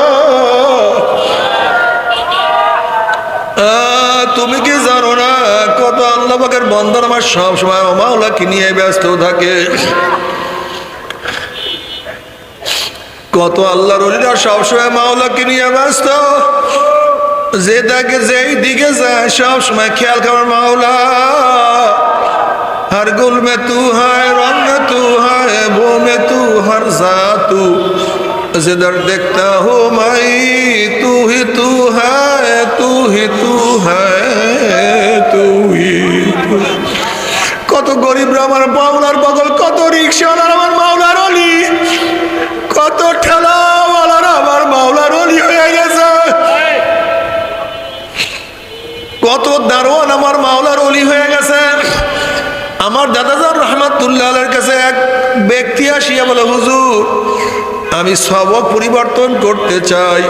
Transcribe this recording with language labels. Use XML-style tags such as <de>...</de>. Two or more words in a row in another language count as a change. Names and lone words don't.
<bn>তুমি কি জানো না কত আল্লাহ পাকের বান্দার আমার সব সময় মাওলাকে নিয়ে ব্যস্ত থাকে? কত আল্লাহর ওলিরা সবসময় মাওলাকে নিয়ে ব্যস্ত, যে তাকে যেই দিকে যায় সব সময় খেয়াল করে মাওলা,</bn> <hi>हर गुल में तू है, रंग में तू है, वो में तू, हर जात तू, जिधर देखता हूँ मैं तू ही तू है, तू ही तू है, तू ही तू।</hi> <bn>কত গরিবরা আমার মাওলার পাগল, কত রিকশাওয়ালার আমার মাওলার ওলি, কত ঠেলাওয়ালার আমার মাওলার ওলি হয়ে গেছে, কত দারোয়ান আমার মাওলার ওলি হয়ে গেছে। আমার দাদাজান রহমাতুল্লাহ আলাইহির কাছে এক ব্যক্তি আসিয়া বলে, হুজুর আমি সবক পরিবর্তন করতে চাই।</bn>